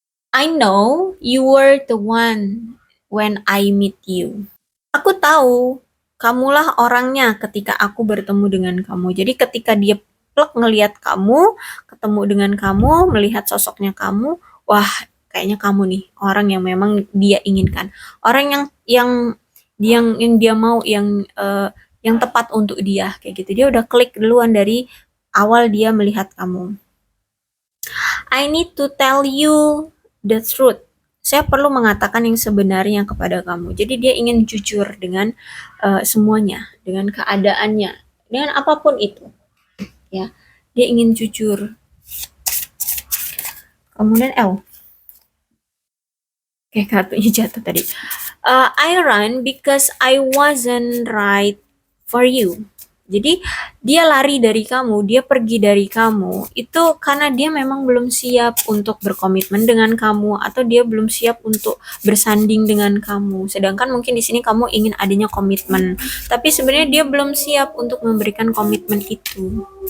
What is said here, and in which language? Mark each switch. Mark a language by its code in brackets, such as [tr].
[en] I know you were the one when I meet you. [id] Aku tahu kamulah orangnya ketika aku bertemu dengan kamu. Jadi ketika dia plek ngelihat kamu, ketemu dengan kamu, melihat sosoknya kamu, wah kayaknya kamu nih orang yang memang dia inginkan, orang yang dia mau, yang tepat untuk dia kayak gitu. Dia udah klik duluan dari awal dia melihat kamu. [en] I need to tell you the truth. [id] Saya perlu mengatakan yang sebenarnya kepada kamu. Jadi dia ingin jujur dengan semuanya, dengan keadaannya, dengan apapun itu. Ya, dia ingin jujur. Kemudian kartunya jatuh tadi. [en] I run because I wasn't right for you. [id] Jadi dia lari dari kamu, dia pergi dari kamu itu karena dia memang belum siap untuk berkomitmen dengan kamu atau dia belum siap untuk bersanding dengan kamu. Sedangkan mungkin di sini kamu ingin adanya komitmen, tapi sebenarnya dia belum siap untuk memberikan komitmen itu.